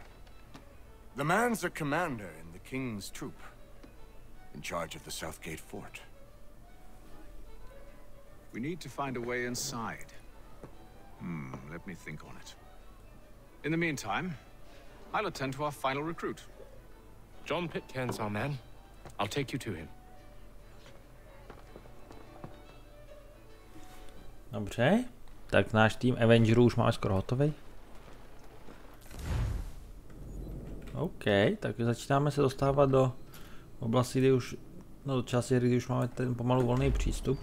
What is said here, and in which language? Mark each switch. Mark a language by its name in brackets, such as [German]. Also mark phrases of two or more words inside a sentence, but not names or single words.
[English] The man's a commander in the King's troop, in charge of the Southgate fort. We need to find a way inside. Let me think on it. In the meantime, I'll attend to our final recruit. John Pitcairn's our man. I'll take you to him. [Czech] Dobře, tak náš tým Avengerů už máme skoro hotový. OK, tak začínáme se dostávat do oblasti, kdy už, do části hry, kdy už máme ten pomalu volný přístup.